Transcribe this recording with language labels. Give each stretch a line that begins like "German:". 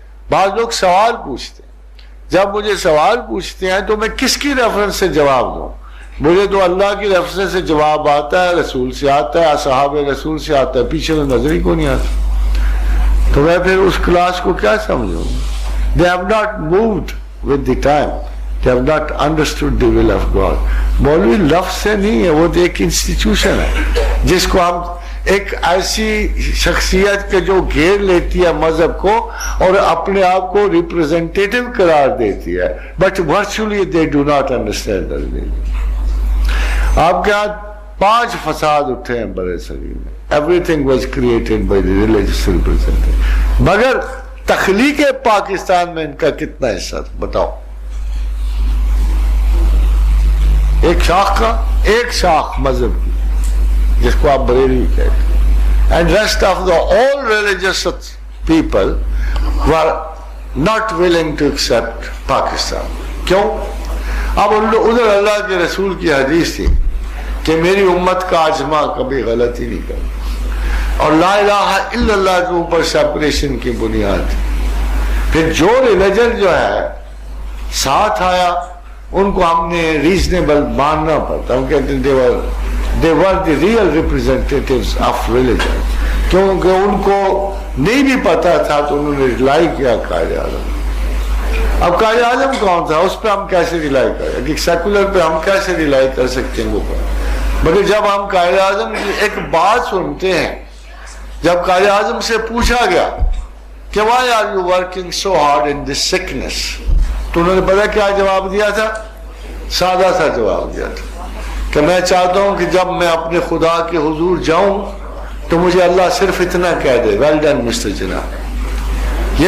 Urdu: بعض لوگ سوال پوچھتے ہیں, جب مجھے سوال پوچھتے ہیں تو میں کس کی ریفرنس سے جواب دوں؟ مجھے تو اللہ کی ریفرنس سے جواب آتا ہے, رسول سے آتا ہے, اصحاب رسول سے آتا ہے, پیچھے تو نظر ہی کو نہیں آتا. تو میں پھر اس کلاس کو کیا سمجھوں؟
English: They have not moved with the time. They have not understood the will of God.
Urdu: مولوی لفظ سے نہیں ہے, وہ تو ایک انسٹیٹیوشن ہے جس کو ہم ایک ایسی شخصیت کے جو گھیر لیتی ہے مذہب کو اور اپنے آپ کو ریپرزینٹیٹو قرار دیتی ہے, but virtually
English: they do not understand the religion.
Urdu: آپ کے ہاں 5 فساد اٹھے ہیں برے صغیر میں.
English: Everything was created by the religious representative.
Urdu: مگر تخلیق پاکستان میں ان کا کتنا حصہ بتاؤ؟ ایک شاخ کا, ایک شاخ مذہب کی جس کو آپ بریلوی کہتے ہیں,
English: and rest of the all religious people were not willing to accept Pakistan.
Urdu: کیوں؟ اب ادھر اللہ کے رسول کی حدیث تھی کہ میری امت کا اجماع کبھی غلطی نہیں کرتا, اور لا الہ الا اللہ کے اوپر سیپریشن کی بنیاد تھی. پھر جو ریلیجن جو ہے ساتھ آیا ان کو ہم نے ریزنیبل ماننا پڑتا. ہم کہتے ہیں
English: they were the real representatives of religion.
Urdu: کیونکہ ان کو نہیں بھی پتا تھا تو انہوں نے ریلائی کیا قائد اعظم. اب قائد اعظم کون تھا, اس پہ ہم کیسے ریلائی کریں؟ کہ سیکولر پہ ہم کیسے ریلائی کر سکتے ہیں وہ پر؟ مگر جب ہم قائد اعظم کی ایک بات سنتے ہیں, جب قائد اعظم سے پوچھا گیا کہ
English: why are you working so hard in this sickness,
Urdu: تو انہوں نے پتا کیا جواب دیا تھا؟ سادہ سا جواب دیا تھا کہ میں چاہتا ہوں کہ جب میں اپنے خدا کے حضور جاؤں تو مجھے اللہ صرف اتنا کہہ دے, ویل ڈن مسٹر جناب.